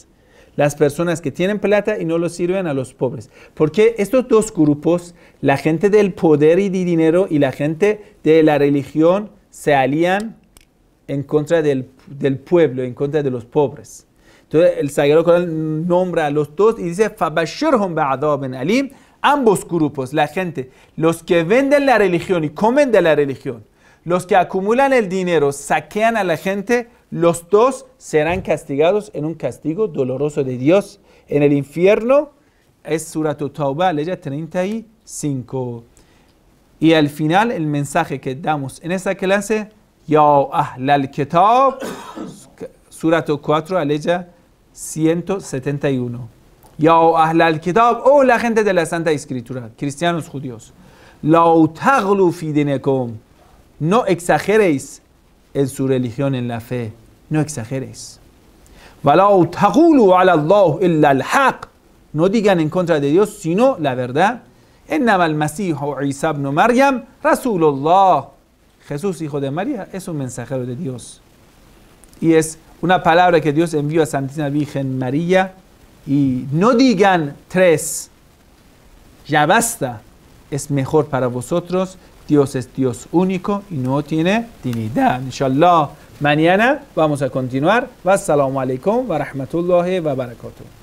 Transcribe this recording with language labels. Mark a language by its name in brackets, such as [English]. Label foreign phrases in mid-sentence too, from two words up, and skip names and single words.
[Spanish] Las personas que tienen plata y no lo sirven a los pobres. Porque estos dos grupos, la gente del poder y de dinero y la gente de la religión, se alían en contra del pueblo, en contra de los pobres. Entonces el Sagrado Corán nombra a los dos y dice [Arabic] فَبَشِّرْهُمْ بِعَذَابٍ أَلِيمٍ. [Spanish] Ambos grupos, la gente, los que venden la religión y comen de la religión, los que acumulan el dinero, saquean a la gente, los dos serán castigados en un castigo doloroso de Dios. En el infierno es Surat Tawbah, ley 35. Y al final el mensaje que damos en esta clase, [Arabic] يا أهل الكتاب, Surat 4, ley 171. يا أهل الكتاب, [Spanish] oh la gente de la Santa Escritura, cristianos judíos, [Arabic] لا تغلوا في دينكم, [Spanish] no exageréis en su religión, en la fe, no exageréis. [Arabic] ولا تقولوا على الله إلا الحق, [Spanish] no digan en contra de Dios sino la verdad. [Arabic] إنما المسيح عيسى ابن مريم رسول الله, [Spanish] Jesús hijo de María es un mensajero de Dios y es una palabra que Dios envió a Santísima Virgen María. Y no digan 3, ya basta, es mejor para vosotros, Dios es Dios único y no tiene divinidad. Inshallah, mañana vamos a continuar. [Arabic] والسلام عليكم ورحمة الله وبركاته.